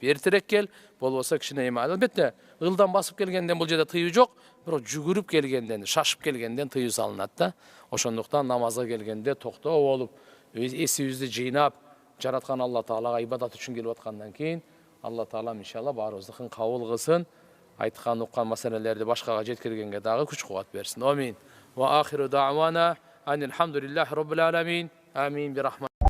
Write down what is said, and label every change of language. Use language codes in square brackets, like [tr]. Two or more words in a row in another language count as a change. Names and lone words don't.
[ky] Эртерээк кел, болбосо кичине албетте ылдан басып келгенден бул жерде тыюу жок, бирок жүгүрүп келгенден, шашып келгенден тыюу салынат да. Ошондуктан намазга келгенде токтоо болуп, эсибизди жыйнап, жараткан Алла Таалага ибадат үчүн келип аткандан кийин Алла Таала иншалла баарыбыздыкын кабыл кылсын. Айткан уккан маселелерди башкага жеткиргенге дагы күч кубат берсин. Амин. [ar] وآخر دعوانا أن الحمد لله رب العالمين. آمين برحمة